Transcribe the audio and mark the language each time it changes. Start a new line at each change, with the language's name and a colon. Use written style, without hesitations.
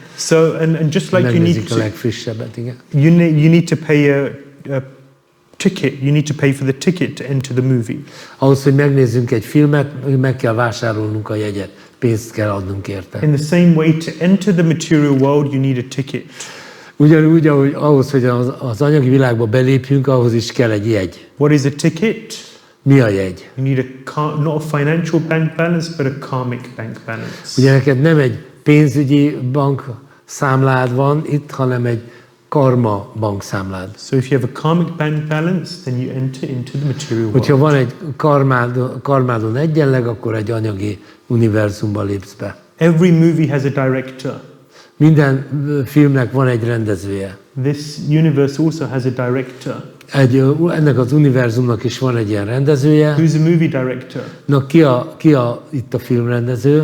English: So and just like you need
Hungarian: Megnézik a
English: to,
Hungarian: legfrissebbet, igen.
English: you need to pay a ticket. You need to pay for the ticket to enter the movie.
Hungarian: Ahhoz, hogy megnézzünk egy filmet, meg kell vásárolnunk a jegyet. Pénzt kell adnunk érte.
English: In the same way, to enter the material world, you need a ticket.
Hungarian: Ugyanúgy, ahogy ahhoz, hogy az anyagi világba belépjünk, ahhoz is kell egy jegy.
English: What is a ticket?
Hungarian: Mi a jegy?
English: You need not a financial bank balance, but a karmic bank balance.
Hungarian: Ugye neked nem egy pénzügyi bank számlád van itt, hanem egy karma bankszámlád.
English: So if you have a karmic bank balance, then you enter into the material world.
Hungarian: Hogyha van egy karmádon egyenleg, akkor egy anyagi univerzumba lépsz be.
English: Every movie has a director.
Hungarian: Minden filmnek van egy rendezője.
English: This universe also has a director.
Hungarian: Ennek az univerzumnak is van egy ilyen rendezője.
English: Who's a movie director?
Hungarian: Na, ki a itt a filmrendező?